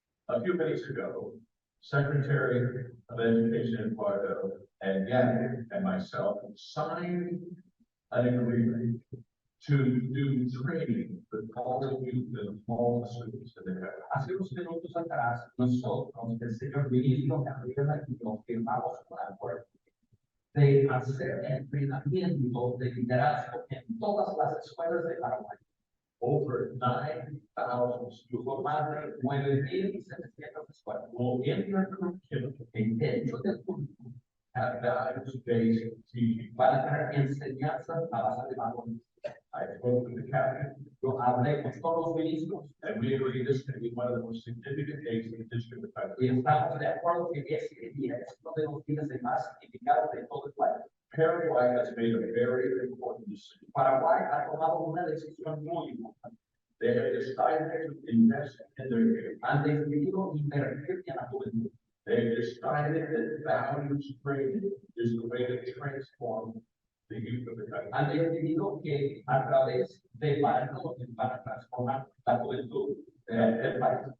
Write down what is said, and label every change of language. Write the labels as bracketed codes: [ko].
[en] A few minutes ago, Secretary of Education Eduardo and Gabby and myself signed an agreement to do training with all the youth and all the students in the country. [es] Hace unos minutos atrás, nosotros, el señor ministro Gabriela y yo firmamos un acuerdo de hacer entrenamiento de liderazgo en todas las escuelas de Paraguay. [en] Over 9,000 students, [es] más de 9,700 escuelas. [en] Will in their curriculum, [es] en dentro del currículum, [en] have values-based teaching. [es] Para tener enseñanza a base de valores. [en] I spoke with the cabinet. [es] Yo hablé con todos los ministros, [en] and we agree this can be one of the most significant days in the history of the country. [es] Y estamos de acuerdo que este día es uno de los días de más significados de todo el país. [en] Paraguay has made a very important decision. [es] Paraguay ha tomado una decisión muy importante. [en] They have decided to invest in their youth. [es] Han decidido invertir en la juventud. [en] They have decided that values training is the way to transform the youth of the country. [es] Han decidido que a través de valores van a transformar la juventud del país.